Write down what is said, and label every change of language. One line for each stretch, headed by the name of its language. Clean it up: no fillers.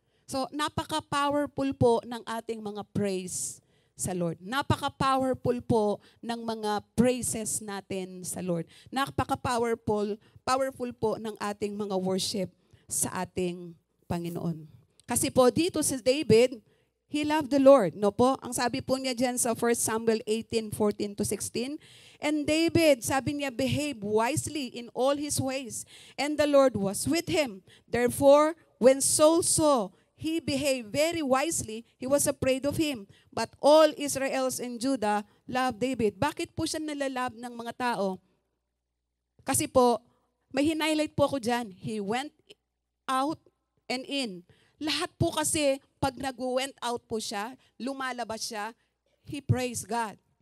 Filipino: So, napaka-powerful po ng ating mga praise sa Lord. Napaka-powerful po ng mga praises natin sa Lord. Napaka-powerful po ng ating mga worship sa ating Panginoon. Kasi po dito si David,
English: he loved the Lord.
Filipino: No po? Ang sabi po niya dyan sa
English: 1 Samuel 18:14-16, and David,
Filipino: sabi niya,
English: behave wisely in all his ways, and the Lord was with him. Therefore, when Saul saw he behaved very wisely, he was afraid of him. But all Israels and Judah loved David.
Filipino: Bakit po siya nalalab ng mga tao? Kasi po, may hinighlight po ako dyan.
English: He went out and in.
Filipino: Lahat po kasi, pag nag-went out po siya, lumalabas siya,
English: he praised God.